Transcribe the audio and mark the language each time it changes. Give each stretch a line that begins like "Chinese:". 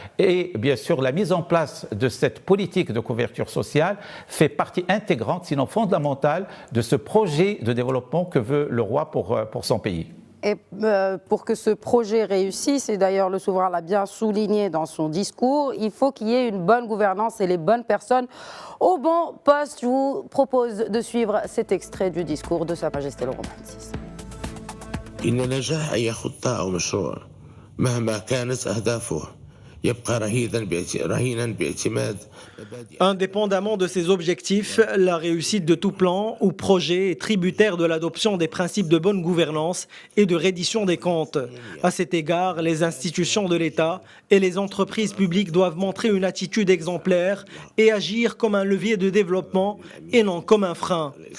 French: Et bien sûr, la mise en place de cette politique de couverture sociale fait partie intégrante, sinon fondamentale, de ce projet de développement que veut le roi pour son pays. Et pour que ce projet réussisse, et d'ailleurs le souverain l'a bien souligné dans son discours, il faut qu'il y ait une bonne gouvernance et les bonnes personnes au bon poste. Je vous propose de suivre cet extrait du discours de Sa Majesté le Roi Mohammed VI.
Arabic: إن نجاح أي خطة أو مشروع مهما كانت أهدافه يبقى رهينا باعتماد.
French: Indépendamment de ses objectifs, la réussite de tout plan ou projet est tributaire de l'adoption des principes de bonne gouvernance et de reddition des comptes. À cet égard, les institutions de l'État et les entreprises publiques doivent montrer une attitude exemplaire et agir comme un levier de développement et non comme un frein.